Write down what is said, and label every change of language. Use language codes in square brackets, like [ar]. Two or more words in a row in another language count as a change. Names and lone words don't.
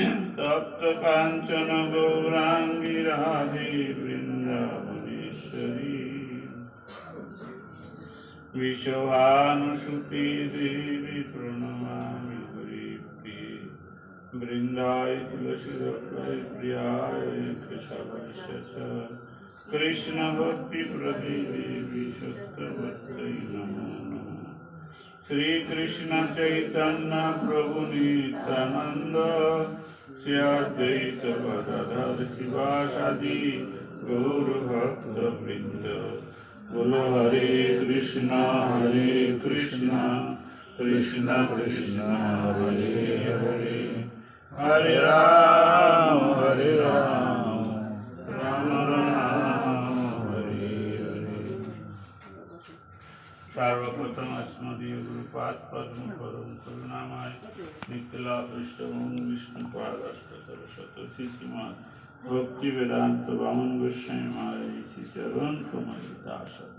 [sa] তপ্ত কাঞ্চন গৌরাঙ্গী রাধে বৃন্দাবনেশ্বরী विश्वानुसुते देवी प्रणमामि हरिप्रिये वृन्दाय तुलसीदत्ताय प्रियाय केशवाय च कृष्ण भक्ति प्रदे देवी सत्यवत्यै नमो नमः श्री कृष्ण चैतन्य प्रभु नित्यानंद श्री अद्वैत गदाधर शिवासादि गौर भक्त वृंद बोलो हरे कृष्णा कृष्ण कृष्ण हरे हरे हरे राम राम राम हरे हरे। सर्वप्रथम अस्मदीय गुरुपाद पद्म परम करुणामय निखिला पृष्ठभूमि विष्णुपाद अष्टोत्तर शतशिष्यमाद भक्ति वेदांत वामन गोस्वामी महाराज श्री चरण कमल दास